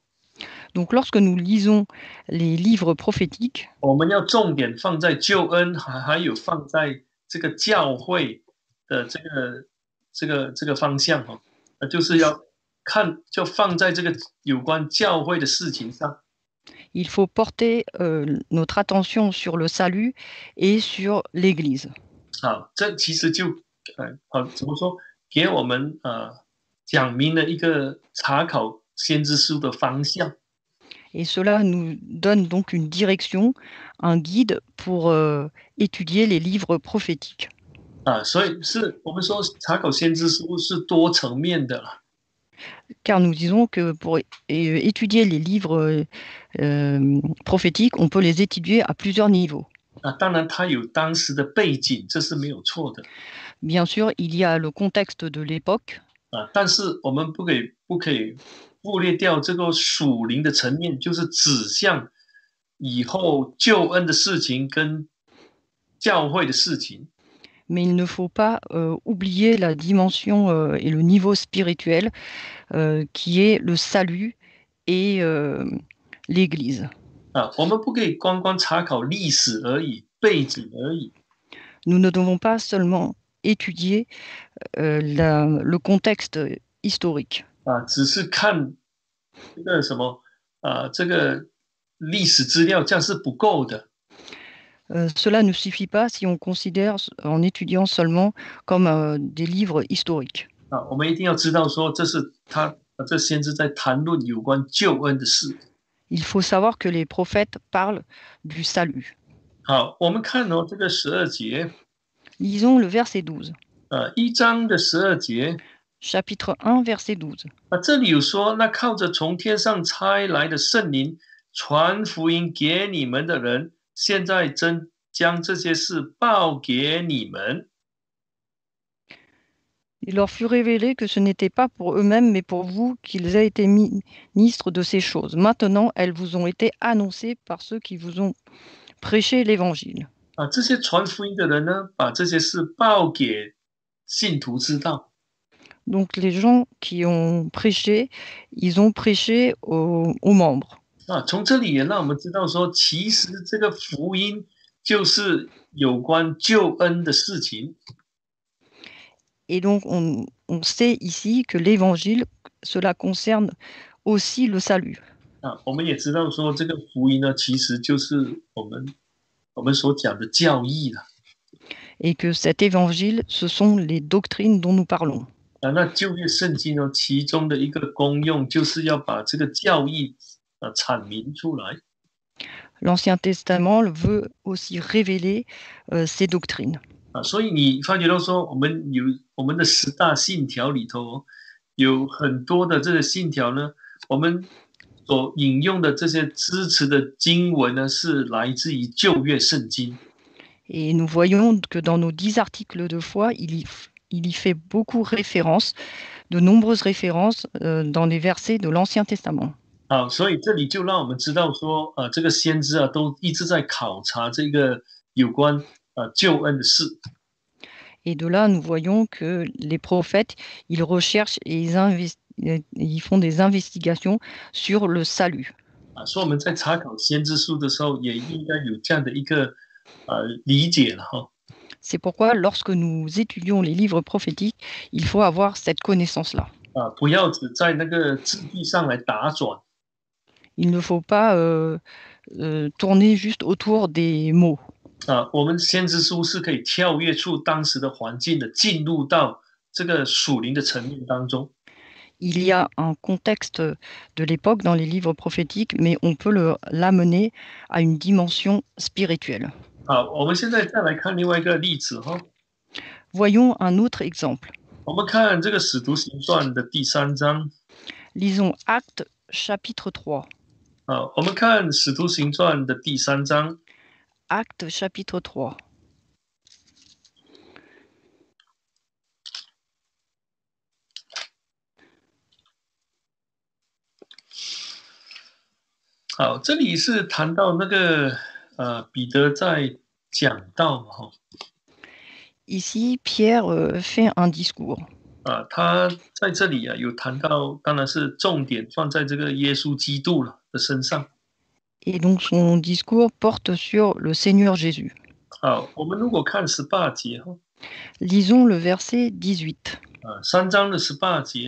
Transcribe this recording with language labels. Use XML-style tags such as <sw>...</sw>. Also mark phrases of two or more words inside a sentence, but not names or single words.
<fr>Donc lorsque nous lisons les livres prophétiques,</fr> <zh>我们要重点放在救恩，还有放在这个教会的这个方向哈，就是要看，就放在这个有关教会的事情上。</zh> <fr>il faut porter notre attention sur le salut et sur l'Église.</fr> <zh>好，这其实就怎么说，给我们讲明了一个查考先知书的方向。</zh> <fr>Et cela nous donne donc une direction, un guide pour étudier les livres prophétiques.</fr> <zh>所以是我们说查考先知书是多层面的啦。</zh> <fr>Car nous disons que pour étudier les livres prophétiques, on peut les étudier à plusieurs niveaux.</fr> <zh>当然它有当时的背景，这是没有错的。</zh> <fr>Bien sûr, il y a le contexte de l'époque,</fr> <zh>但是我们不可以忽略掉这个属灵的层面，就是指向以后救恩的事情跟教会的事情。</zh> <fr>Mais il ne faut pas oublier la dimension et le niveau spirituel qui est le salut et l'Église.</fr> <zh>我们不可以光光查考历史而已，背景而已。</zh> <fr>Nous ne devons pas seulement étudier le contexte historique.</fr> <zh>只是看这个什么这个历史资料，这样是不够的。</zh> <fr>Cela ne suffit pas si on considère en étudiant seulement comme des livres historiques.</fr> <zh>我们一定要知道说，这是这先知在谈论有关救恩的事。</zh> <fr>Il faut savoir que les prophètes parlent du salut.</fr> <zh>好，我们看这个12节。</zh> <fr>Lisons le verset 12.</fr> <zh>1 章的12节。</zh> <fr>Chapitre 1, verset 12.</fr> <zh>这里有说，那靠着从天上差来的圣灵传福音给你们的人，现在真将这些事报给你们。</zh> <fr>Il leur fut révélé que ce n'était pas pour eux-mêmes, mais pour vous qu'ils aient été ministres de ces choses. Maintenant, elles vous ont été annoncées par ceux qui vous ont prêché l'Évangile.</fr> <zh>这些传福音的人呢，把这些事报给信徒知道。</zh> <fr>Donc les gens qui ont prêché, ils ont prêché aux membres.</fr> <zh>从这里也让我们知道说，其实这个福音就是有关救恩的事情。</zh> <fr>Et donc on sait ici que l'Évangile, cela concerne aussi le salut.</fr> <zh>我们也知道说，这个福音呢，其实就是我们所讲的教义了。</zh> <fr>Et que cet évangile, ce sont les doctrines dont nous parlons.</fr> <zh>那旧约圣经呢，其中的一个功用就是要把这个教义阐明出来。</zh> <fr>L'Ancien Testament veut aussi révéler ces doctrines.</fr> <zh>所以你发觉到说，我们的10大信条里头，有很多的这个信条呢，我们所引用的这些支持的经文呢，是来自于旧约圣经。</zh> <fr>Et nous voyons que dans nos 10 articles de foi, il y fait beaucoup référence, de nombreuses références dans les versets de l'Ancien Testament.</fr> <zh>所以这里就让我们知道说，这个先知都一直在考察这个有关救恩的事。</zh> <fr>Et de là, nous voyons que les prophètes, ils recherchent et ils font des investigations sur le salut.</fr> <zh>所以我们在查考先知书的时候，也应该有这样的一个理解了哈。</zh> <fr>C'est pourquoi, lorsque nous étudions les livres prophétiques, il faut avoir cette connaissance-là.</fr> <zh>不要只在那个字句上来打转。</zh> <fr>Il ne faut pas tourner juste autour des mots.</fr> <zh>我们先知书是可以跳跃出当时的环境的，进入到这个属灵的层面当中。</zh> <fr>Il y a un contexte de l'époque dans les livres prophétiques, mais on peut l'amener à une dimension spirituelle.</fr> <zh>我们现在再来看另外一个例子哈。</zh> <fr>Voyons un autre exemple.</fr> <zh>我们看这个使徒行传的第3章。</zh> <fr>Lisons Actes chapitre 3.</fr> <zh>我们看使徒行传的第3章。</zh> <fr>Actes chapitre 3.</fr> <zh>好，这里是谈到那个彼得在讲道哈。</zh> <fr>Ici, Pierre fait un discours.</fr> <zh>他在这里有谈到，当然是重点放在这个耶稣基督了的身上。</zh> <fr>Et donc son discours porte sur le Seigneur Jésus.</fr> <zh>我们如果看18节哈。</zh> <fr>Lisons le verset 18.</fr> <zh>3 章的18节。</zh>